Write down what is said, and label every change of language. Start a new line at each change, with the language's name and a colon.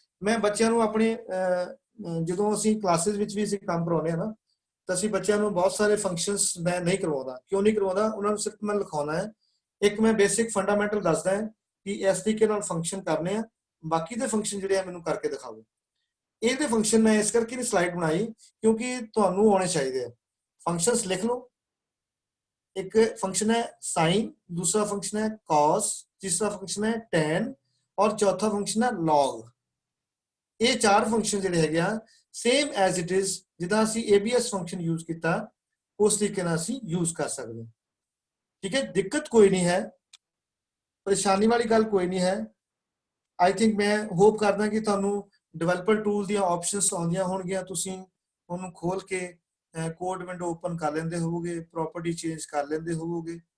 Punjabi: ਮੈਂ ਬੱਚਿਆਂ ਨੂੰ ਆਪਣੇ ਜਦੋਂ ਅਸੀਂ ਕਲਾਸਿਸ ਵਿੱਚ ਵੀ ਅਸੀਂ ਕੰਮ ਕਰਾਉਂਦੇ ਹਾਂ ਨਾ, ਤਾਂ ਅਸੀਂ ਬੱਚਿਆਂ ਨੂੰ ਬਹੁਤ ਸਾਰੇ ਫੰਕਸ਼ਨਸ ਮੈਂ ਨਹੀਂ ਕਰਵਾਉਂਦਾ। ਕਿਉਂ ਨਹੀਂ ਕਰਵਾਉਂਦਾ? ਉਹਨਾਂ ਨੂੰ ਸਿਰਫ ਮੈਂ ਲਿਖਾਉਣਾ ਹੈ। ਇੱਕ ਮੈਂ ਬੇਸਿਕ ਫੰਡਾਮੈਂਟਲ ਦੱਸਦਾ ਹੈ ਕਿ ਇਸ ਤਰੀਕੇ ਨਾਲ ਫੰਕਸ਼ਨ ਕਰਨੇ ਆ, ਬਾਕੀ ਦੇ ਫੰਕਸ਼ਨ ਜਿਹੜੇ ਆ ਮੈਨੂੰ ਕਰਕੇ ਦਿਖਾਓ। ਇਹਦੇ ਫੰਕਸ਼ਨ ਮੈਂ ਇਸ ਕਰਕੇ ਨਹੀਂ ਸਲਾਈਡ ਬਣਾਈ ਕਿਉਂਕਿ ਤੁਹਾਨੂੰ ਆਉਣੇ ਚਾਹੀਦੇ ਆ। ਫੰਕਸ਼ਨਸ ਲਿਖ ਲਓ। ਇੱਕ ਫੰਕਸ਼ਨ ਹੈ
Hindi: ਸਾइन, दूसरा फंक्शन है cos, तीसरा फंक्शन है tan और चौथा फंक्शन है log। ये चार फंक्शन
Punjabi: ਜਿਹੜੇ ਹੈਗੇ ਆ ਸੇਮ ਐਜ਼ ਇਟ ਇਜ਼ ਜਿੱਦਾਂ ਅਸੀਂ ABS ਫੰਕਸ਼ਨ ਯੂਜ਼ ਕੀਤਾ ਉਸ ਤਰੀਕੇ ਨਾਲ ਅਸੀਂ ਯੂਜ਼ ਕਰ ਸਕਦੇ ਹਾਂ। ਠੀਕ ਹੈ, ਦਿੱਕਤ ਕੋਈ ਨਹੀਂ ਹੈ, ਪਰੇਸ਼ਾਨੀ ਵਾਲੀ ਗੱਲ ਕੋਈ ਨਹੀਂ ਹੈ।
English: I think
Punjabi: ਮੈਂ ਹੋਪ ਕਰਦਾ ਕਿ ਤੁਹਾਨੂੰ ਡਿਵੈਲਪਰ ਟੂਲ ਦੀਆਂ ਆਪਸ਼ਨਸ ਆਉਂਦੀਆਂ ਹੋਣਗੀਆਂ, ਤੁਸੀਂ ਉਹਨੂੰ ਖੋਲ ਕੇ ਕੋਡ ਵਿੰਡੋ ਓਪਨ ਕਰ ਲੈਂਦੇ ਹੋਵੋਗੇ, ਪ੍ਰੋਪਰਟੀ ਚੇਂਜ ਕਰ ਲੈਂਦੇ ਹੋਵੋਗੇ।